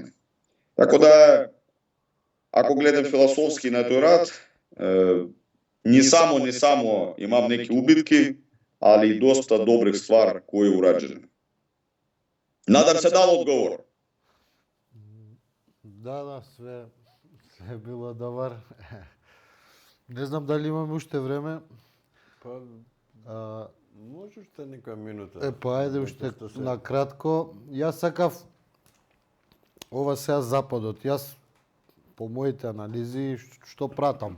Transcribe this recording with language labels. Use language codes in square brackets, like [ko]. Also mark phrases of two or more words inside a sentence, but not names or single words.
[sr] Tako da, ako gledam filozofski na to rat, ne samo imam neke ubitke, ali dosta dobrih stvari koje je urađene. Nadam se dalo odgovor. Да, sve je bilo dobar. [mk] Не знам дали имаме уште време. Па, може уште некоја минута. Па ајде уште на кратко. Јас сакав ова сега западот. Јас по моите анализи што пратам.